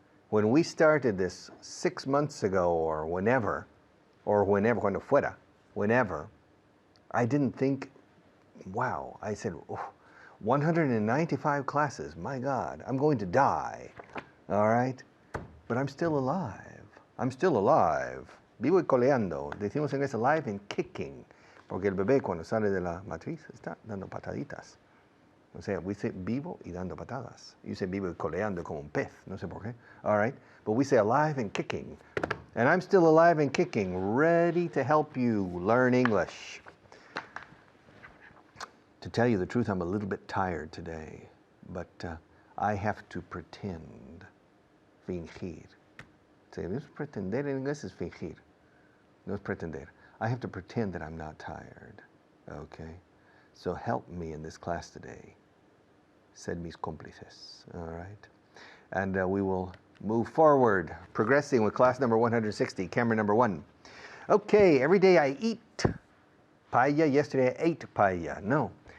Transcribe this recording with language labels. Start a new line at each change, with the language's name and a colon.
English: When we started this 6 months ago or whenever,
Spanish: cuando fuera,
English: whenever, I didn't think, wow, I said, oh, 195 classes, my God, I'm going to die, all right? But I'm still alive. I'm still alive.
Spanish: Vivo y coleando. Decimos en inglés
English: alive and kicking,
Spanish: porque el bebé cuando sale de la matriz está dando pataditas. O sea,
English: we say
Spanish: vivo y dando patadas.
English: You say
Spanish: vivo y coleando como un pez, no sé por qué,
English: all right? But we say alive and kicking. And I'm still alive and kicking, ready to help you learn English. To tell you the truth, I'm a little bit tired today, but I have to pretend, fingir.
Spanish: Sí, no es pretender, en inglés es fingir. No es pretender.
English: I have to pretend that I'm not tired, okay? So help me in this class today. Said
Spanish: mis cómplices,
English: all right? And we will move forward, progressing with class number 160, camera number 1. Okay, every day I eat paella. Yesterday I ate paella. No.